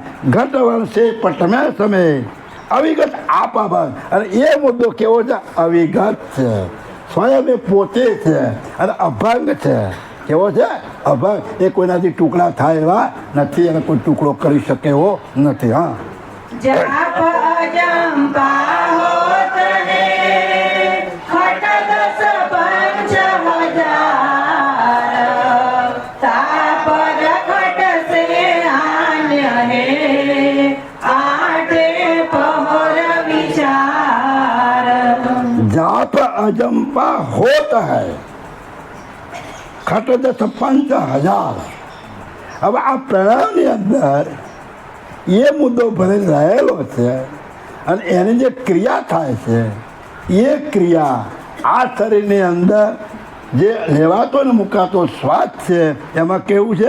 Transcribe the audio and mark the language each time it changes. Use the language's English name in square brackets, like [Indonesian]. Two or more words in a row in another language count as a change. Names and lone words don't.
[Gujarati] ઘટવણ છે પટ મેં તમે અવિગત આપ અભંગ. અને એ મુદ્દો કેવો છે? અવિગત છે, સ્વયં એ પોતે છે અને અભંગ છે. કેવો છે? અભંગ. એ કોઈનાથી ટુકડા થાય એવા નથી અને કોઈ ટુકડો કરી શકે એવો નથી. હા, [Hindi] जाप अजंपा होत है खट दस पंच हजार तापर खट से आन्य है आठे पहर विचार. जाप अजंपा होत है खट दस पंच हजार. [Gujarati] હવે આ પ્રણવની અંદર એ મુદ્દો ભરેલ રહેલો છે અને એની જે ક્રિયા થાય છે એ ક્રિયા આ શરીરની અંદર જે લેવાતો ને મુકાતો શ્વાસ છે એમાં કેવું છે?